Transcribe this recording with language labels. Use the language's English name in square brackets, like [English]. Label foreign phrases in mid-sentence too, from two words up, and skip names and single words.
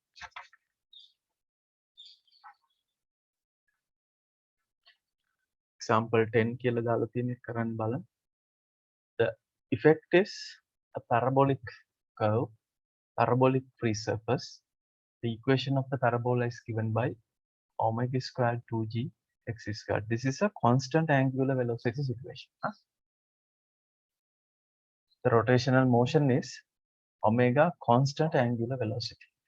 [Sinhala] Example 10 කියලා දාලා තියෙන එක කරන්න බලන්න. [English] The effect is a parabolic curve, parabolic free surface. The equation of the parabola is given by omega squared 2g x squared. This is a constant angular velocity situation. The rotational motion is omega constant angular velocity.